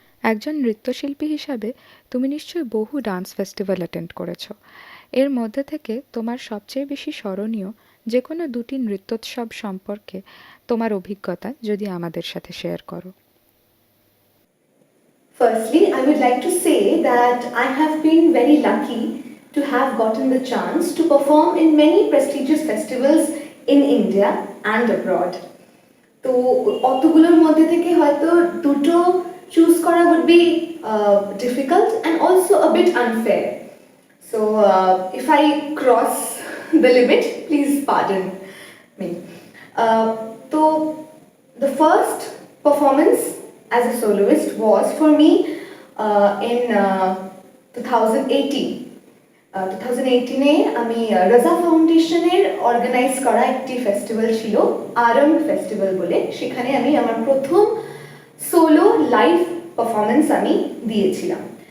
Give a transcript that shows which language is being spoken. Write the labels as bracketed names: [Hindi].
[Bangla] একজন নৃত্যশিল্পী হিসাবে তুমি নিশ্চয়ই বহু ডান্স ফেস্টিভ্যাল অ্যাটেন্ড করেছো। এর মধ্যে থেকে তোমার সবচেয়ে বেশি স্মরণীয় যে কোনো দুটি নৃত্যোৎসব সম্পর্কে তোমার অভিজ্ঞতা যদি আমাদের সাথে শেয়ার করো। [English] Firstly, I would like to say that I have been very lucky to have gotten the chance to perform in many prestigious festivals in India and abroad. [Bangla] তো অতগুলোর মধ্যে থেকে হয়তো দুটো চুজ করা [English] would be difficult and also a bit unfair. So if I cross the limit, please pardon me. So the first performance as a soloist was for me in 2018. [Bangla] 2018-এ আমি রাজা ফাউন্ডেশনের organise করা একটি ফেস্টিভ্যাল ছিল, আরম্ভ festival বলে, সেখানে আমি আমার প্রথম সোলো লাইভ পারফরমেন্স আমি দিয়েছিলাম।